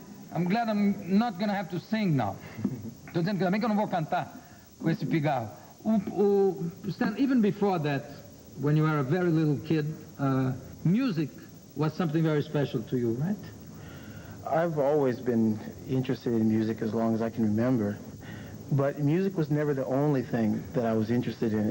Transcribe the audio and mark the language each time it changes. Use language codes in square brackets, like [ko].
[en] I'm glad I'm not going to have to sing now. [pt] Estou dizendo que também que eu não vou cantar com esse pigarro. [en] Stan, even before that, when you were a very little kid, music was something very special to you, right? I've always been interested in music as long as I can remember. But music was never the only thing that I was interested in.